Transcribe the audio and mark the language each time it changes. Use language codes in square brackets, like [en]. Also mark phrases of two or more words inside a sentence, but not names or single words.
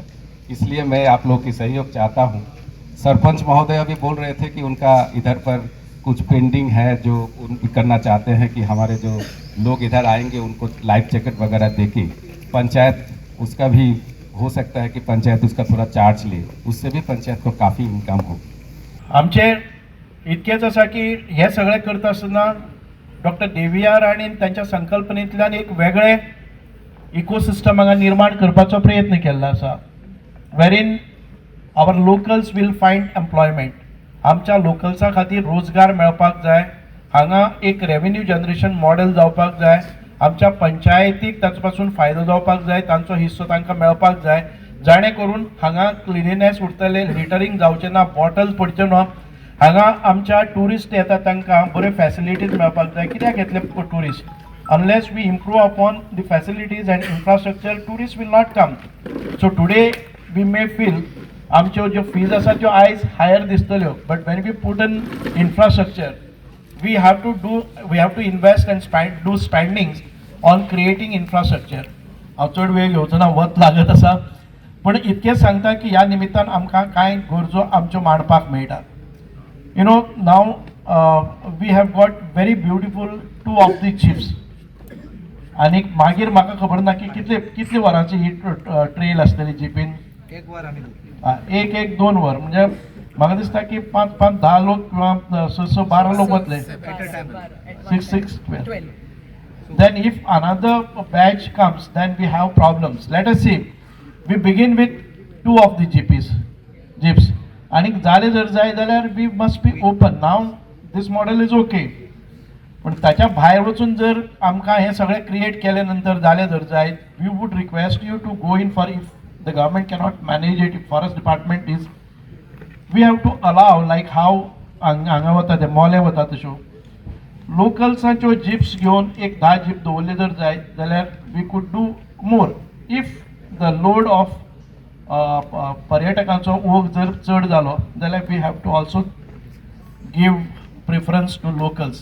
[hi] इसलिए मैं आप लोग की सहयोग चाहता हूँ. सरपंच महोदय अभी बोल रहे थे कि उनका इधर पर कुछ पेंडिंग है जो उन करना चाहते हैं कि हमारे जो लोग इधर आएंगे उनको [en] life jacket [hi] वगैरह देके पंचायत उसका भी हो सकता है कि पंचायत उसका थोड़ा चार्ज ले, उससे भी पंचायत को काफ़ी इनकम हो. [kok] आमचे इतकेच आसा की हे सगळे करता आसतना डॉक्टर देवियार आणि त्यांच्या संकल्पनेंतल्यान एक वेगळे इकोसिस्टम हांगा निर्माण करपाचो प्रयत्न केल्लो आसा, [en] wherein our locals will find employment. [kok] आमच्या लोकल्सां खातीर रोजगार मेळपाक जाय, हांगा एक [en] revenue generation model [kok] जावपाक जाय, आमच्या पंचायतीक ताचे पासून फायदो जावपाक जाय, तांचो हिस्सो तांकां मेळपाक जाय, जाणे करून हांगा क्लिनिनेस उरतले, लिटरिंग जावचें ना, बॉटल्स पडच्यो ना. हांगा आमच्या टुरिस्ट येतात तांकां बऱ्यो फॅसिलिटीज मेळपाक जाय. कित्याक येतले टुरिस्ट? [en] unless we improve upon the facilities and infrastructure, tourist will not come. so today we may feel [kok] आमच्यो ज्यो फीज आसा त्यो आयज हायर दिसतल्यो, [en] but when we put in infrastructure we have to invest and do spendings on creating infrastructure. [kok] हांव चड वेळ घेवचो ना, वत लागत आसा, पण इतकेंच सांगता की ह्या निमित्तान आमकां कांय गरजो आमच्यो मांडपाक मेळटा. [en] you know, now we have got very beautiful 2 of the chips. [kok] आनी मागीर म्हाका खबर ना की कितले वरांची ही ट्रेल आसतली जीपीन. 1 वर आमी 1-2 वर, म्हणजे म्हाका दिसता की 5-10 लोक किंवा 6-12 लोक वतले. 6-12. [en] Then if another batch comes, then we have problems. Let us see. We begin with 2 of the jeeps. [kok] आणि झाले जर जाय जाल्यार [en] we must be open. Now this model is okay. [kok] पण ताच्या भायर वचून जर आमकां हे सगळे क्रिएट केले नंतर जाले जर जाय, [en] we would request you to go in for, if the government cannot manage it, if forest department is, we have to allow, like how [kok] हांगा वता ते मोले वता तश्यो लोकल्सांच्यो जिप्स घेवन एक 10 जीप दवरले जर जाय जाल्यार [en] we could do more. if the load of [kok] पर्यटकांचो ओघ जर चड जालो जाल्यार [en] we have to also give preference to locals.